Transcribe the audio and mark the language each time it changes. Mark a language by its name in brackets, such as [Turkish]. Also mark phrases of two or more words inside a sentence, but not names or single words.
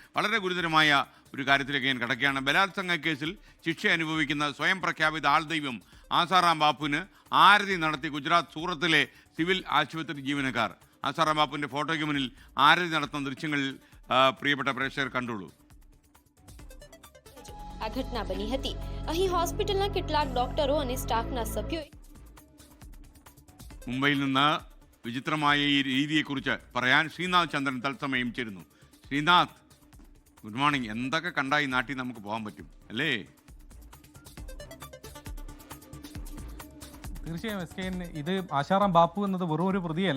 [Malayalam] വളരെ ഗുരുതരമായ ഒരു കാര്യത്തിലേക്ക് ഞാൻ കിടക്കുകയാണ്. ബലാത്സംഗ കേസിൽ ശിക്ഷ അനുഭവിക്കുന്ന സ്വയം പ്രഖ്യാപിത ആൾദൈവം ആസാറാം ബാപ്പുവിന് ആരതി നടത്തി ഗുജറാത്ത് സൂറത്തിലെ സിവിൽ ആശുപത്രി ജീവനക്കാർ. ആസാറാം ബാപ്പുവിൻ്റെ ഫോട്ടോയ്ക്ക് മുന്നിൽ ആരതി നടത്തുന്ന ദൃശ്യങ്ങൾ പ്രിയപ്പെട്ട പ്രേക്ഷകർ കണ്ടോളൂ. [Gujarati] આ ઘટના બની હતી. અહીં હોસ્પિટલના કેટલાક ડોક્ટરો અને સ્ટાફના સભ્યોએ [Malayalam] മുംബൈയിൽ നിന്ന് വിചിത്രമായ ഈ രീതിയെക്കുറിച്ച് പറയാൻ ശ്രീനാഥ് ചന്ദ്രൻ തത്സമയം ചേരുന്നു. ശ്രീനാഥ്, [English] good morning. [Malayalam] എന്തൊക്കെ കണ്ടാൽ ഈ നാട്ടിൽ നമുക്ക് പോകാൻ പറ്റും അല്ലേ? തീർച്ചയായും എസ് കെ എൻ, ഇത് ആശാറാം ബാപ്പു എന്നത് വെറും ഒരു പ്രതിയല്ല.